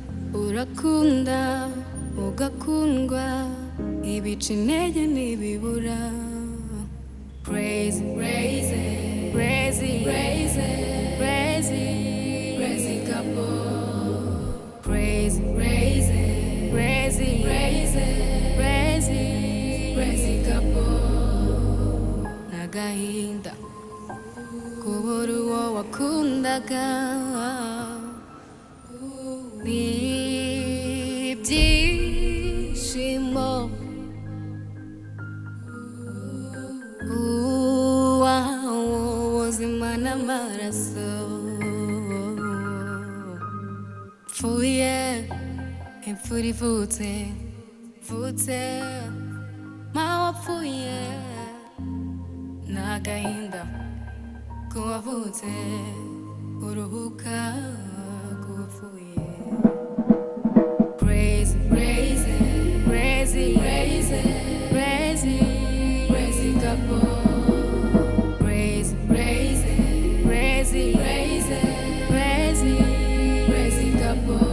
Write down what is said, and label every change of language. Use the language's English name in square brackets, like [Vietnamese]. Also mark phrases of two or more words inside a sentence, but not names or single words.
[Kinyarwanda] Urakunda, ugakundwa, ibica intege ntibibura. [English] Crazy, crazy, crazy, crazy, crazy, crazy couple. Crazy, crazy, crazy, crazy, crazy, crazy couple. [Kinyarwanda] Nagahinda kubura uwo wakundaga, n'ibyishimo ubuzima n'amaraso. Pfuye imfura ivutse mvutse ma wapfuye, n'agahinda k'uwavutse uruhuka k'uwapfuye. [English] Crazy, crazy, crazy, crazy, crazy, crazy couple. Crazy, crazy, crazy, crazy, crazy, crazy couple.